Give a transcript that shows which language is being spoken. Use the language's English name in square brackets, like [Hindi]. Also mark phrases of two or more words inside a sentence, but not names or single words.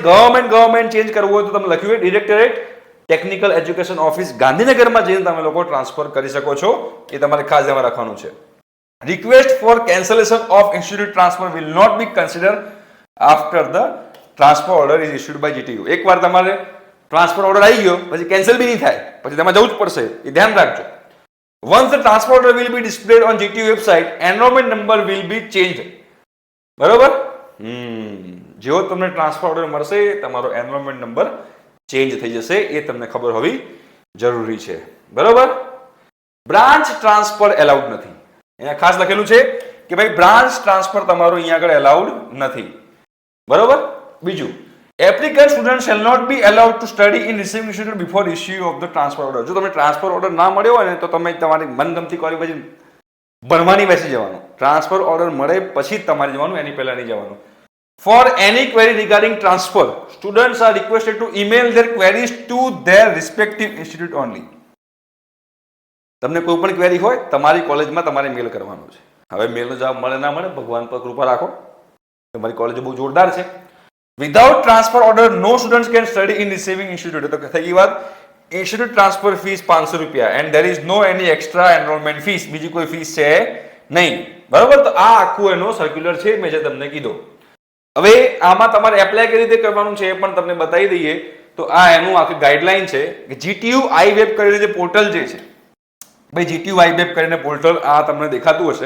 [English] government change [Gujarati] કરવું હોય તો તમે લખ્યું હોય [English] directorate technical education office [Gujarati] ગાંધીનગરમાં જઈને તમે લોકો ટ્રાન્સફર કરી શકો છો. એ તમારે ખાસ ધ્યાન રાખવાનું છે. [English] request for cancellation of institute transfer will not be consider after the transfer order is issued by GTU. [Gujarati] એકવાર તમારે [English] transfer order [Gujarati] આવી ગયો પછી કેન્સલ બી નહીં થાય, પછી તમારે જવું જ પડશે, એ ધ્યાન રાખજો. [English] Once the transfer order will be displayed on GTU website, enrollment number will be changed. [Gujarati] બરોબર? જેવો તમને [English] transfer order [Gujarati] મળશે તમારો [English] enrollment number change [Gujarati] થઈ જશે, એ તમને ખબર હોવી જરૂરી છે. બરોબર? [English] branch transfer allowed [Gujarati] નથી. અહીંયા ખાસ લખેલું છે કે ભાઈ [English] branch transfer [Gujarati] તમારો અહીંયા આગળ એલાઉડ નથી. બરોબર? બીજું, [English] applicant student shall not be allowed to study in receiving institute before issue of the transfer order. [Gujarati] જો તમને [English] transfer order [Gujarati] ના મળ્યો હોય ને તો તમે તમારી મનગમતી કોલેજ પછી ભણવાની બેસી જવાનું. [English] transfer order [Gujarati] મળે પછી જ તમારે જવાનું, એની પહેલા નહીં જવાનું. [English] For any query regarding transfer, students are requested to email their queries to their respective institute only. [Gujarati] તમને કોઈ પણ ક્વેરી હોય તમારી કોલેજમાં તમારે મેલ કરવાનો છે. હવે મેલનો જવાબ મળે ના મળે ભગવાન પર કૃપા રાખો, તમારી કોલેજ બહુ જોરદાર છે. [English] Without transfer order, no students can study in receiving institute. [Gujarati] તો થઈ ગઈ વાત. [English] Institute transfer fees 500 રૂપિયા and there is no any extra enrollment fees. [Gujarati] બીજી કોઈ ફીસ છે નહીં. બરાબર? તો આ આખું એનો સર્ક્યુલર છે, મેં જે તમને કીધું. હવે આમાં તમારે એપ્લાય કઈ રીતે કરવાનું છે એ પણ તમને બતાવી દઈએ. તો આ એનું આખી ગાઈડલાઈન છે કે GTU iWeb કરીને જે પોર્ટલ જે છે, ભાઈ GTU iWeb કરીને પોર્ટલ આ તમને દેખાતું હશે.